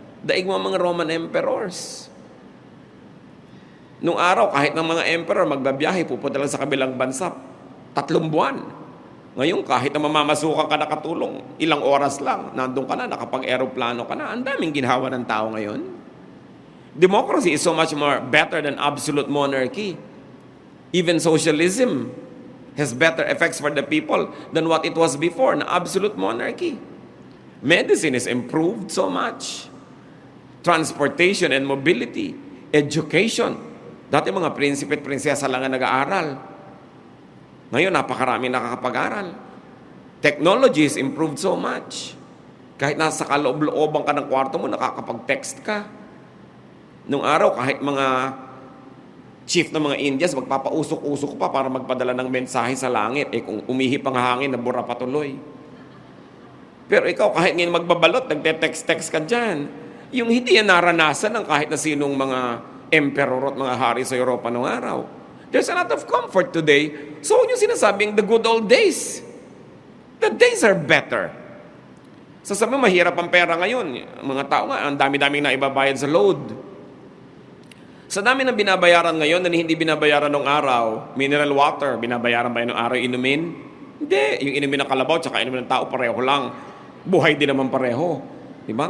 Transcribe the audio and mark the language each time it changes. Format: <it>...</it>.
<tl>Daig mo mga</tl> <en>Roman emperors.</en> <tl>Nung araw, kahit ng mga emperor magbabiyahe, pupunta lang sa kabilang bansa, 3 buwan. Ngayon, kahit na mamamasukan ka nakatulong, ilang oras lang, nandun ka na, nakapag-aeroplano ka na. Ang daming ginhawa ng tao ngayon.</tl> <en>Democracy is so much more better than absolute monarchy. Even socialism has better effects for the people than what it was before, na absolute monarchy. Medicine is improved so much. Transportation and mobility, education.</en> <tl>Dati mga prinsipe at prinsesa lang ang nag-aaral. Ngayon, napakarami nakakapag-aral.</tl> <en>Technology is improved so much.</en> <tl>Kahit nasa kaloob-looban ka ng kwarto mo, nakakapag-text ka. Nung araw, kahit mga chief ng mga Indians, magpapausok-usok pa para magpadala ng mensahe sa langit. Eh kung umihip ang hangin, nabura patuloy. Pero ikaw, kahit ngayon magbabalot, nagte-text-text ka dyan. Yung hindi yan naranasan ng kahit na sinong mga emperor at mga hari sa Europa noong araw.</tl> <en>There's a lot of comfort today. So,</en> <tl>yung sinasabing</tl> <en>the good old days. The days are better.</en> <tl>Sasabi mo, mahirap ang pera ngayon. Mga tao nga, ang dami-daming na ibabayad sa load. Sa dami ng binabayaran ngayon na hindi binabayaran ng araw, mineral water, binabayaran ba yun ng araw inumin? Hindi. Yung inumin ng kalabaw tsaka inumin ng tao, pareho lang. Buhay din naman pareho. Diba?</tl>